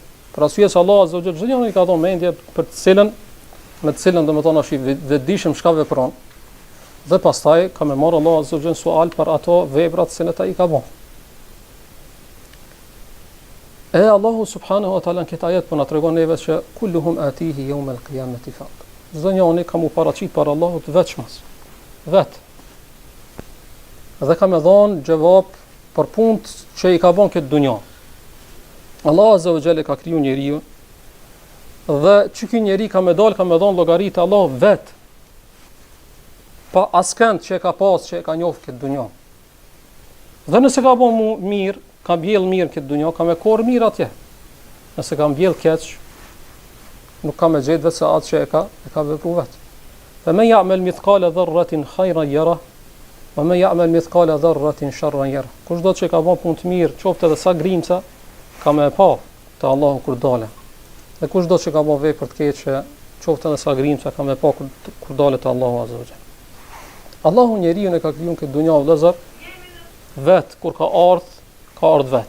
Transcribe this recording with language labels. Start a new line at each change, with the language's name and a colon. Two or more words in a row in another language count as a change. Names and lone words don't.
Albanian: Për arsye se Allah
Arabic: عز وجل
Albanian: çdo njeri ka dhënë mendje për të cilën me të cilën domethënë është I vetëdijshëm çka vepron. Dhe pastaj ka më marrë Allah
Arabic: عز وجل
Albanian: sual për ato vepra të cilat ai ka bën. E Allahu
Arabic: سبحانه وتعالى
Albanian: në këtë ajet po na tregon neve se
Arabic: كلهم آتيه يوم القيامة فردا.
Albanian: Çdo njeri ka mu paraqit para Allahut veçmas. Vet. Dhe ka më dhënë gjevap për punët që I ka bën këtë dunjë. Allah
Arabic: عز وجل
Albanian: ka kriju njeriu dhe që ky njeri ka më dhënë llogaritë Allah vet. Pa askënd që e ka pas që e ka njohur këtë dunjë. Dhe nëse ka bën mirë, ka mbjell mirë këtë dunjë, ka më korr mirë atje. Nëse ka mbjell keq, nuk ka më gjetë vetë atë që e ka vepruar vet.
Arabic: فمن يعمل مثقال ذرة خيرا يره ومن يعمل مثقال ذرة شرا يره.
Albanian: Kushdo që ka bën punë të mirë, qoftë edhe sa grimca, ka më pa te Allahu kur dalë. Dhe kushdo që ka bën vepër të keqe, qoftë edhe sa grimca, ka më pa kur dalë te Allahu
Arabic: عز وجل.
Albanian: Allahu njeriu e ka krijuar këtë dunjë vëllazër vet, kur ka ardh vet.